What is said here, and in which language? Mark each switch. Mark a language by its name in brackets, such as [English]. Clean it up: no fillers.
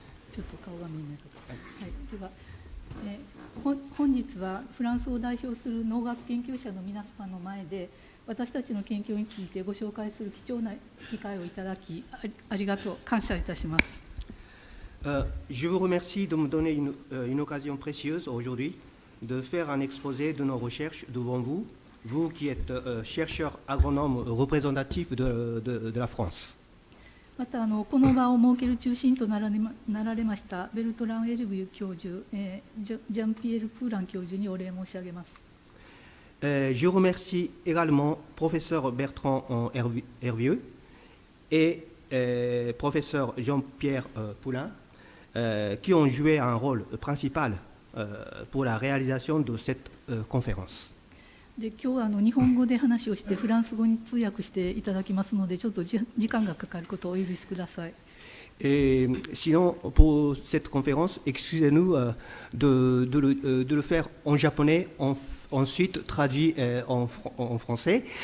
[Japanese] ちょっと顔が見えない。はい、では、本日はフランスを代表する農学研究者の皆様の前で私たちの研究についてご紹介する貴重な機会をいただきありがとう感謝いたします。 [French] Je vous remercie de me donner une occasion précieuse aujourd'hui de faire un exposé de nos recherches devant vous, vous qui êtes chercheur agronome représentatif de la France. [Japanese] またこの場を設ける中心となられましたベルトラン・エルビュ教授、ジャンピエール・プーラン教授にお礼申し上げます。 [French] Je remercie également professeur Bertrand Hervieux et professeur Jean-Pierre Poulain qui ont joué un rôle principal pour la réalisation de cette conférence. [Japanese] で今日は日本語で話をしてフランス語に通訳していただきますのでちょっと時間がかかることをお許しください。 [French] Et sinon, pour cette conférence, excusez-nous de le faire en japonais, ensuite traduit en français.